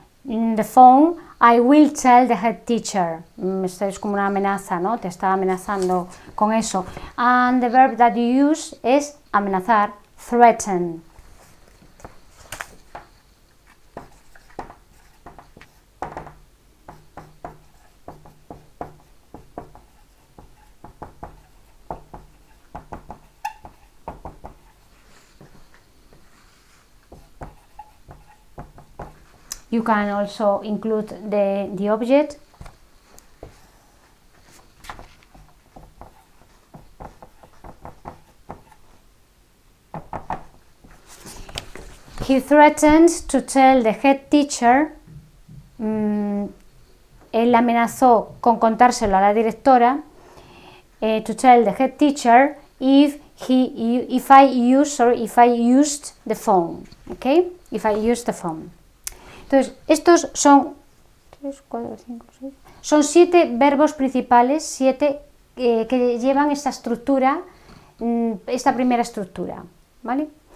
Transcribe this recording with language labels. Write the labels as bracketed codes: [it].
[en] the phone, I will tell the head teacher. [es] Esto es como una amenaza, ¿no? Te está amenazando con eso. [en] And the verb that you use [es] es amenazar, [en] threaten. You can also include the object. He threatened to tell the head teacher. [es] Él amenazó con contárselo a la directora. [en] To tell the head teacher if I used the phone. Okay? If I used the phone. [es] Entonces, estos son 7 verbos principales, 7 que llevan esta estructura, esta primera estructura, ¿vale?